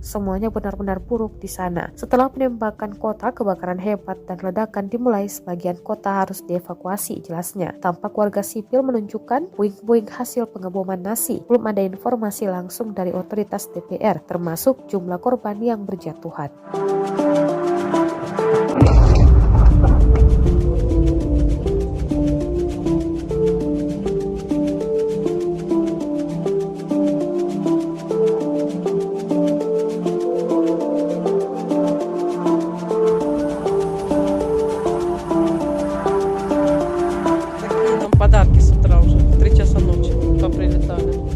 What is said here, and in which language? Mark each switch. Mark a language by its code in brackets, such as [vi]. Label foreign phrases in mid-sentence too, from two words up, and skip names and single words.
[id] Semuanya benar-benar buruk di sana. Setelah penembakan kota, kebakaran hebat dan ledakan dimulai. Sebagian kota harus dievakuasi, jelasnya. Tampak warga sipil menunjukkan puing-puing hasil pengeboman Nazi. Belum ada informasi langsung dari otoritas DPR, termasuk jumlah korban yang berjatuhan. [ru] Подарки с утра уже, в 3 часа ночи поприлетали.